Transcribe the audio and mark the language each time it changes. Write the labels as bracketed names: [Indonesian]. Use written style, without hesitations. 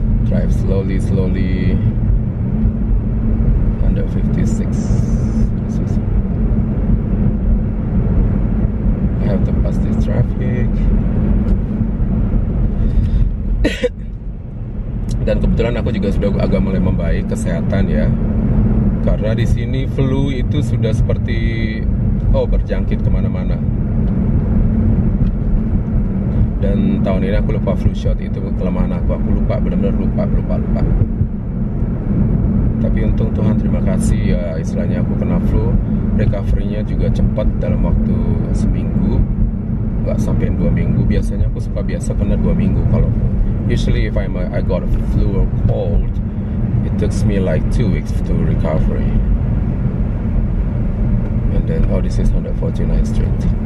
[English] Drive slowly, 156. I have to pass this traffic. [Indonesian] Dan kebetulan aku juga sudah agak mulai membaik kesehatan ya. Karena di sini flu itu sudah seperti berjangkit kemana-mana. Dan tahun ini aku lupa flu shot, itu kelemahan aku lupa, benar-benar lupa. Tapi untung Tuhan terima kasih ya, istilahnya aku kena flu, recovery-nya juga cepat dalam waktu seminggu. nggak sampai 2 minggu. Biasanya aku suka biasa kena 2 minggu. [English] Kalau usually if I got a flu or cold, it takes me like 2 weeks to recovery. And then this is 149th Street.